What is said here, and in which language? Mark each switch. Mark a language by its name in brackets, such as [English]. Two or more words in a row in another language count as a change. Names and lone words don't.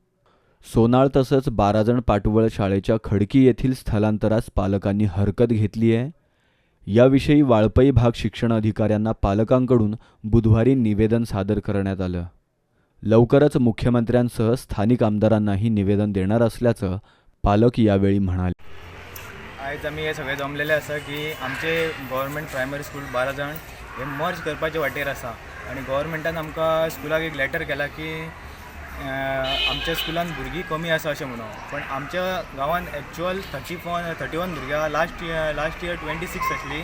[Marathi] सोनाळ तसंच 12 जण पाटवळ शाळेच्या खडकी येथील स्थलांतरास पालकांनी हरकत घेतली आहे. याविषयी वाळपई भाग शिक्षण अधिकाऱ्यांना पालकांकडून बुधवारी निवेदन सादर करण्यात आलं. लवकरच मुख्यमंत्र्यांसह स्थानिक आमदारांनाही निवेदन देणार असल्याचं पालक यावेळी म्हणाले. [Konkani] आयज आमी हे सगळे जमलेले आसा की आमचे [English] government primary school [Konkani] 12 जण हे मर्ज करपाचे वाटेर आसा आणि गव्हर्मेंटान आमकां स्कुलाक एक लेटर केला की आमच्या स्कुलान भुरगीं कमी आसा अशें म्हणून. पण आमच्या गांवान एक्चुअल 31 भुरग्यां [English] last year [Konkani] 26 आसली.